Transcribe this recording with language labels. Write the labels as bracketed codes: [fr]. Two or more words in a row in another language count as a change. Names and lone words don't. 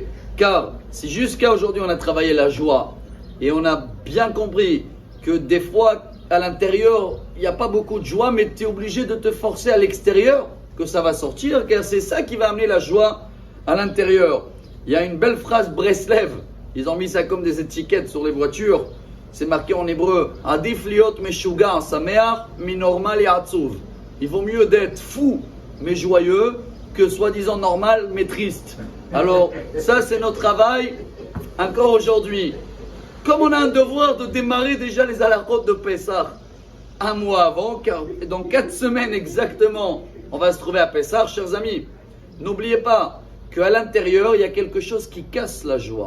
[fr] Car si jusqu'à aujourd'hui on a travaillé la joie et on a bien compris que des fois à l'intérieur il n'y a pas beaucoup de joie, mais tu es obligé de te forcer à l'extérieur que ça va sortir, car c'est ça qui va amener la joie à l'intérieur. Il y a une belle phrase Breslev, ils ont mis ça comme des étiquettes sur les voitures, c'est marqué en hébreu [he] עדיף להיות משוגע שמח מנורמלי עצוב. [fr] Il vaut mieux d'être fou mais joyeux que soi-disant normal mais triste. Alors ça c'est notre travail encore aujourd'hui. Comme on a un devoir de démarrer déjà les halachot de Pessah un mois avant, car dans 4 semaines exactement on va se trouver à Pessah, chers amis, n'oubliez pas qu'à l'intérieur il y a quelque chose qui casse la joie.